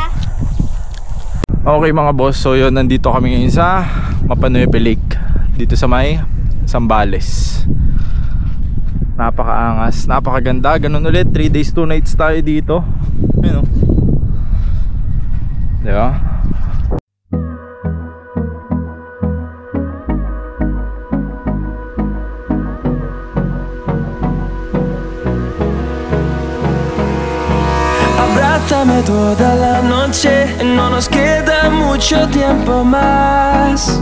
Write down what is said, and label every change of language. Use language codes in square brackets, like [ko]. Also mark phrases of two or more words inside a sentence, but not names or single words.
[tl] Okay mga boss, so yun, nandito kami ngayon sa Mapa Nueva Lake, dito sa may Zambales. Napakaangas, napakaganda. Ganun ulit, 3 days 2 nights tayo dito. Ayun o, diba? [es] Abrázame toda la noche, no nos queda mucho tiempo más.